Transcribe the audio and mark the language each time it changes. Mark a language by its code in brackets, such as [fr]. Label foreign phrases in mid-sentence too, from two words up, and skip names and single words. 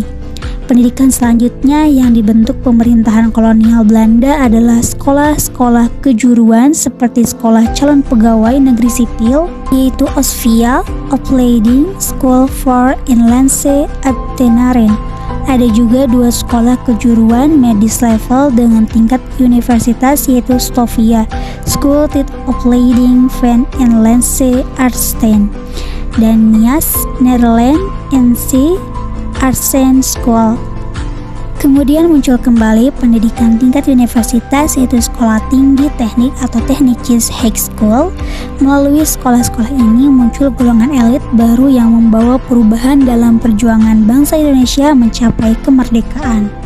[id] Pendidikan selanjutnya yang dibentuk pemerintahan kolonial Belanda adalah sekolah-sekolah kejuruan seperti sekolah calon pegawai negeri sipil, yaitu Osvia Opleiding School for Inlandse Ambtenaren. Ada juga 2 sekolah kejuruan medis level dengan tingkat universitas, yaitu Stovia School tit Opleiding van Inlandse Artsen dan Nias Nederland NC Artsen School. Kemudian muncul kembali pendidikan tingkat universitas, yaitu sekolah tinggi teknik atau Technische Hogeschool. Melalui sekolah-sekolah ini muncul golongan elit baru yang membawa perubahan dalam perjuangan bangsa Indonesia mencapai kemerdekaan.